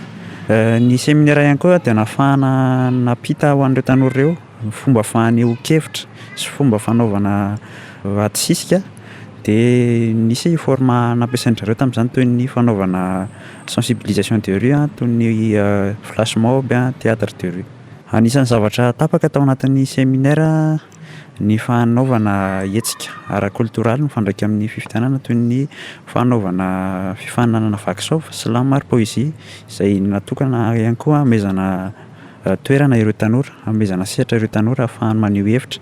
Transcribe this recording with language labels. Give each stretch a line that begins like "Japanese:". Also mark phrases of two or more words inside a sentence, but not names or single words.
Malagasy: Ny séminaire ihany koa dia nahafahana napita ho an'ireo tanora ireo fomba faneho-kevitra sy fomba fanaovana adisisika dia nisy forma nampiasain'izareo tamin'izany toy ny fanaovana
French: sensibilisation de rue
Malagasy: toy ny
English: flash mob
French: théâtre de rue.
Malagasy: Anisan'ny zavatra tapaka tao anatin'ny séminaire ny fanaovana hetsika ara-kultoraly mifandraika amin'ny fifidianana toy ny fanaovana fifaninanana vakisaova slam ary poésie izay natokana ihany koa hamezana toerana ireo tanora, hamezana sehatra ireo tanora ahafahany maneho hevitra.